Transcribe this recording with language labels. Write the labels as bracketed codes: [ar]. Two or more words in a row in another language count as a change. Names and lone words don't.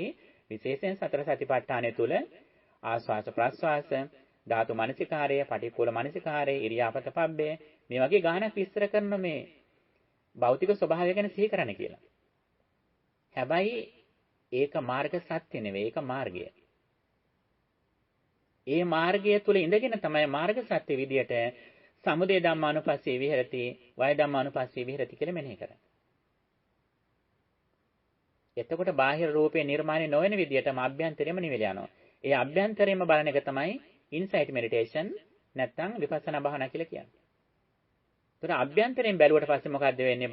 [si] විශේෂයෙන් සතර සතිපට්ඨානය තුල ආස්වාස ප්‍රස්වාස, ධාතු මනසිකාරය, පටික්කුල මනසිකාරය, [pi] ඉරියාපත පබ්බේ [si] මේ වගේ ගානක් විස්තර කරන මේ භෞතික ස්වභාවය ගැන සිහි කරන්න කියලා. හැබැයි ඒක මාර්ග සත්‍ය නෙවෙයි, ඒක මාර්ගය. ඒ මාර්ගය තුල ඉඳගෙන තමයි මාර්ග සත්‍ය විදියට [pi] සමුදය ධම්මානුපස්සී විහෙරති, වය ධම්මානුපස්සී විහෙරති [si] කියලා මෙනෙහි කරන්නේ. එතකොට බාහිර රූපේ නිර්මාණය නොවන විදියටම අභ්‍යන්තරයම නිවිල යනවා. ඒ අභ්‍යන්තරයම බලන එක තමයි [en] insight meditation [si] නැත්නම් විපස්සනා භාවනා කියලා කියන්නේ. ඒතර අභ්‍යන්තරයෙන් බැලුවට පස්සේ මොකද්ද වෙන්නේ?